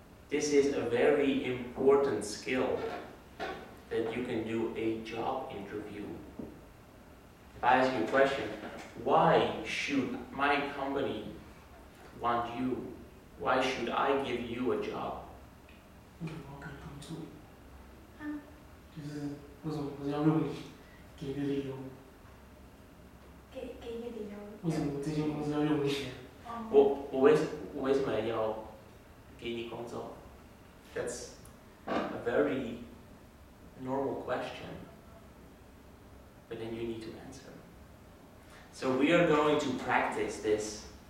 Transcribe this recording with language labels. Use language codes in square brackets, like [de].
[en] This is a very important skill that you can do a job interview. If I ask you a question, why should my company want you? Why should I give you a job? [zh] 为什么要给工作？就是为什么不是要用你？给个理由。给一个理由。为什么这间公司要用你？我为什么要给你工作？ [en] That's a very normal question, but then you need to answer. So we are going to practice this.